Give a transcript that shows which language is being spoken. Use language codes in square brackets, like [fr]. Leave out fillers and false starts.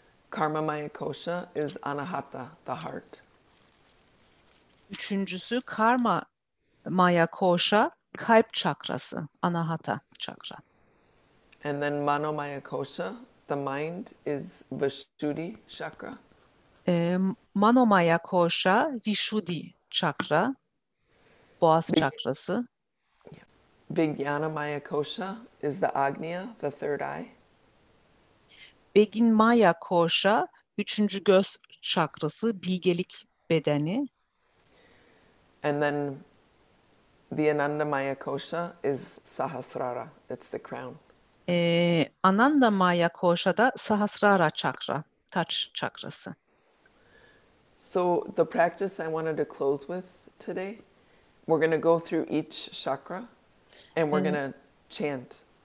[en] Karmamaya kosha is Anahata, the heart. [tr] Üçüncüsü Karma Maya koşa, kalp çakrası, Anahata çakra. [en] And then Manomaya Kosha, the mind, is Vishuddhi chakra. [tr] Manomaya Kosha, Vishuddhi çakra, boğaz çakrası. [en] Vijnanamaya Kosha is the Agnya, the third eye. [tr] Beginmaya Kosha, üçüncü göz çakrası, bilgelik bedeni. [en] And then the Anandamaya Kosha is Sahasrara, it's the crown. [tr] Anandamaya Kosha da Sahasrara çakra, taç çakrası. [en] So the practice I wanted to close with today, we're going to go through each chakra and we're going to chant.